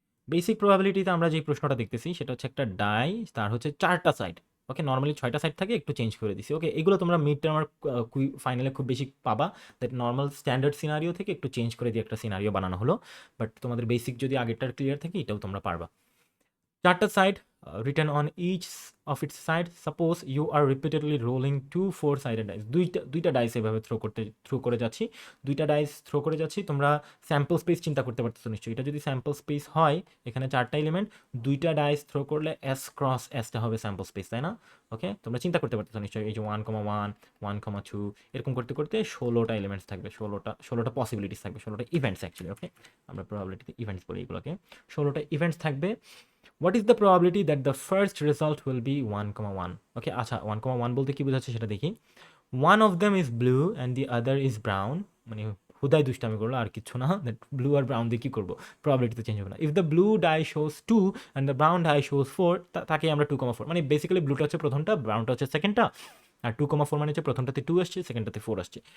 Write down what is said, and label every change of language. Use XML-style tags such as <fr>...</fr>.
<bn>Basic প্রবাবিলিটিতে আমরা যে প্রশ্নটা দেখতেছি সেটা হচ্ছে একটা ডাই, তার হচ্ছে 4টা সাইড। ওকে, নর্মালি 6টা সাইড থাকে, একটু চেঞ্জ করে দিছি। ওকে, এগুলো তোমরা মিড টার্ম আর ফাইনালে খুব বেশি পাবা, দ্যাট নর্মাল স্ট্যান্ডার্ড সিনারিও থেকে একটু চেঞ্জ করে দিয়ে একটা সিনারিও বানানো হলো, বাট তোমাদের বেসিক যদি আগেরটার ক্লিয়ার থাকে এটাও তোমরা পারবা। 4টা side,</bn> <en>written on each of its side. Suppose you are repeatedly rolling two four sided dice.</en> <bn>দুইটা ডাইস এভাবে থ্রো করে যাচ্ছি, দুইটা ডাইস থ্রো করে যাচ্ছি। তোমরা স্যাম্পল স্পেস চিন্তা করতে পারতেছো নিশ্চয়ই, এটা যদি স্যাম্পল স্পেস হয়, এখানে 4টা এলিমেন্ট, দুইটা ডাইস থ্রো করলে এস ক্রস এসটা হবে স্যাম্পল স্পেস, তাই না? ওকে, তোমরা চিন্তা করতে পারতেছো নিশ্চয়ই, এই যে 1,1 1,2 এরকম করতে করতে 16টা এলিমেন্টস থাকবে, 16টা পসিবিলিটিস থাকবে, 16টা ইভেন্টস অ্যাকচুয়ালি। ওকে, আমরা প্রবাবিলিটিতে ইভেন্টস বলি এগুলোকে। 16টা ইভেন্টস থাকবে।</bn> <en>What is the probability that the first result will be 1,1?</en> <bn>Okay, আচ্ছা 1,1 বলতে কি বোঝাচ্ছে সেটা দেখি।</bn> <en>One of them is blue and the other is brown,</en> <bn>মানে হুদাই দুষ্টামি করলো আর কিছু না, দ্যাট ব্লু আর ব্রাউন দিয়ে কী করবো, প্রবাবিলিটি তো চেঞ্জ হবে না।</bn> <en>if the blue dye shows 2 and the brown dye shows 4,</en> <bn>তাকে আমরা 2,4, মানে বেসিক্যালি ব্লুটা হচ্ছে প্রথমটা, ব্রাউনটা হচ্ছে সেকেন্ডটা, আর 2,4 মানে হচ্ছে প্রথমটাতে 2 আসছে, সেকেন্ডটাতে 4 আসছে।</bn>